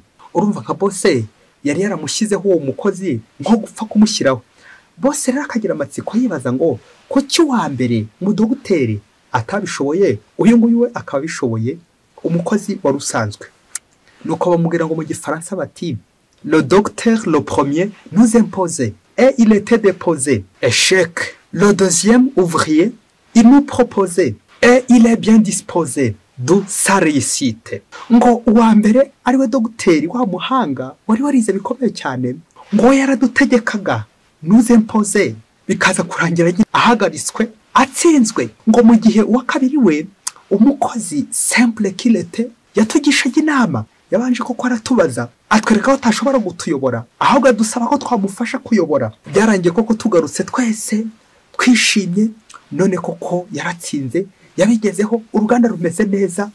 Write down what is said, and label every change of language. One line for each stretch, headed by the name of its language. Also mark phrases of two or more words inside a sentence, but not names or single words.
Kinyarwanda: Urumva nka boss yari yaramushyizeho uwo mukozi nko gupfa kumushyiraho. Boss rero akagira amatsiko yibaza ngo kuki wa mbere mu dogiteri atabishoboye, uyu nguyu we akabishoboye, umukozi wari usanzwe. Nuko bamubwira ngo mu gifaransa bati,
French: le docteur le premier nous imposait et il était déposé. Échec. Le deuxième ouvrier, il nous proposait et il est bien disposé. du sa réussite.
Kinyarwanda: Ngo uwa mbere ariwe dogiteri wa muhanga wari warize bikomeye cyane, ngo yaradutegekaga
French: nous imposer,
Kinyarwanda: bikaza kurangira ahagaritswe atsinzwe. Ngo mu gihe uwa kabiri we umukozi simple kilete yatugishaga inama, yabanje ko aratubaza atwereka ko atashobora gutuyobora, ahubwo dusaba ko twamufasha kuyobora. Byarangiye koko tugarutse twese twishimye, none koko yaratsinze, yabigezeho, uruganda rumeze neza.